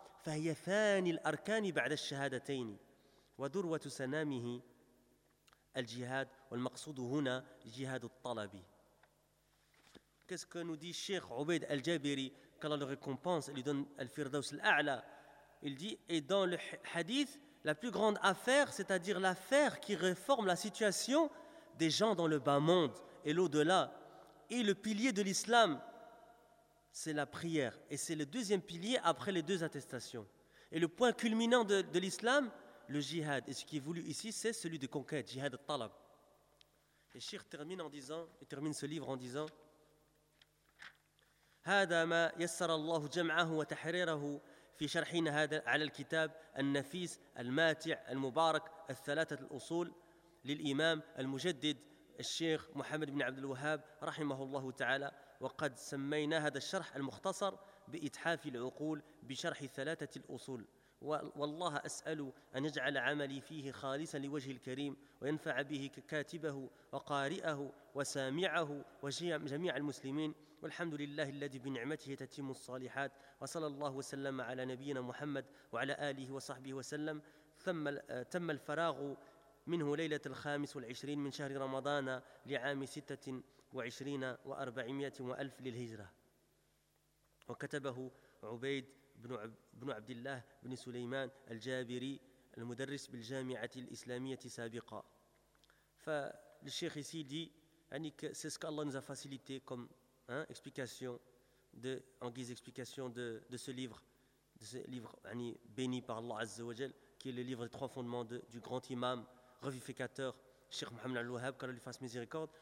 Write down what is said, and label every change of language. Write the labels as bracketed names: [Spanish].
[Arabic] فهي ثاني الأركان بعد الشهادتين ودروة سنامه الجهاد والمقصود هنا جهاد الطلب. [French] Qu'est-ce que nous dit Cheikh Ubayd al-Jabiri, qu'Allah le récompense et lui donne al-Firdaus al-A'la? Il dit, et dans le hadith, la plus grande affaire, c'est-à-dire l'affaire qui réforme la situation des gens dans le bas monde et l'au-delà, et le pilier de l'islam, c'est la prière. Et c'est le deuxième pilier après les deux attestations. Et le point culminant de l'islam, le jihad. Et ce qui est voulu ici, c'est celui de conquête, jihad al-talab. Et Shir termine en disant, il termine ce livre en disant: [Arabic] هذا ما يسر الله جمعه وتحريره في شرحين هذا على الكتاب النفيس الماتع المبارك الثلاثة الأصول للإمام المجدد الشيخ محمد بن عبد الوهاب رحمه الله تعالى. وقد سمينا هذا الشرح المختصر بإتحاف العقول بشرح ثلاثة الأصول والله أسأل أن يجعل عملي فيه خالصا لوجه الكريم وينفع به كاتبه وقارئه وسامعه وجميع المسلمين والحمد لله الذي بنعمته تتم الصالحات وصلى الله وسلم على نبينا محمد وعلى آله وصحبه وسلم. ثم تم الفراغ منه ليلة الخامس والعشرين من شهر رمضان لعام ستة وعشرين وأربعمائة وألف للهجرة وكتبه عبيد بن عبد الله بن سليمان الجابري المدرس بالجامعة الإسلامية سابقا. [French] فالشيخ ici dit, يعني c'est ce qu'Allah nous a facilité comme explication de, en guise d'explication de ce livre, de ce livre يعني béni par Allah Azza wa Jal, qui est le livre des trois fondements du grand imam revivificateur Cheikh Mohamed al-Wahhab, qu'Allah lui fasse miséricorde.